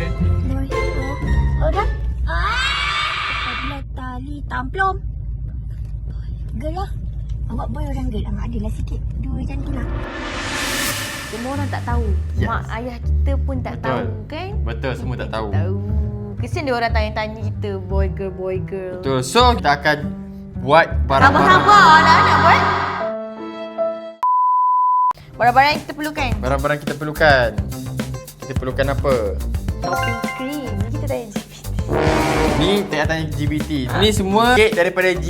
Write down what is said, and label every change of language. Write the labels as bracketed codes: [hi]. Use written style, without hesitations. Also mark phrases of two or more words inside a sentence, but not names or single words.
[ms] Boy. Oh dah. Adalah tali tamplom. Girl lah. Awak boy orang girl. Adalah sikit. Dua jantina. Semua orang tak tahu. Yes. Mak ayah kita pun tak Betul. tahu kan? Betul, semua tak tahu. Tahu. Kesian dia orang tanya-tanya kita [en] boy girl. [ms] Betul. So kita akan buat barang-barang. Sabar-sabar anak-anak boy. Barang-barang yang kita perlukan. Barang-barang kita perlukan. Kita perlukan apa? [en] Topping cream. [ms] Ni kita tanya GPT. Ni tak tanya GBT. Ni semua kek daripada GBT.